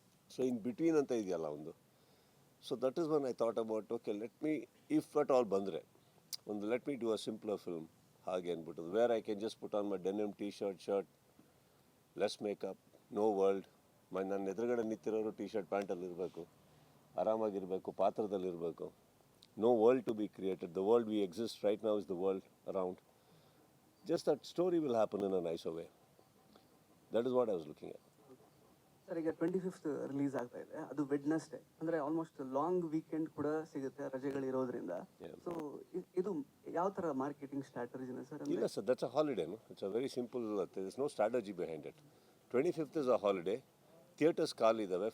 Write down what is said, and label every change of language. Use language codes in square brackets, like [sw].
[en] so in between [kn] ಅಂತ ಇದೆಯಲ್ಲ ಒಂದು. [en] so that is one I thought about, okay let me, if at all ಬಂದರೆ ಒಂದು let me do a simpler film [kn] ಹಾಗೆ ಅಂದ್ಬಿಟ್ಟು, [en] Where I can just put on my denim shirt, less makeup, no world. [kn] ನನ್ನ ಎದುರುಗಡೆ ನಿಂತಿರೋರು shirt ಪ್ಯಾಂಟಲ್ಲಿ ಇರಬೇಕು, ಆರಾಮಾಗಿರಬೇಕು, ಪಾತ್ರದಲ್ಲಿರಬೇಕು. [en] No world to be created. The world we exist right now is the world around. Just that story will happen in a nicer way. That is what I was looking at. [kn] Sir ಈಗ 25th release ಆಗ್ತಾ ಇದೆ, ಅದು Wednesday, ಅಂದರೆ almost long weekend ಕೂಡ ಸಿಗುತ್ತೆ ರಜೆಗಳಿರೋದ್ರಿಂದ. So ಇದು ಯಾವ ಥರ ಮಾರ್ಕೆಟಿಂಗ್ ಸ್ಟ್ರಾಟಜಿನ ಸರ್? ಇಲ್ಲ sir, [en] That's a holiday. It's a very simple, there is no strategy behind it. 25th is a holiday. [kn] Theatres ಖಾಲಿ ಇದ್ದಾವೆ.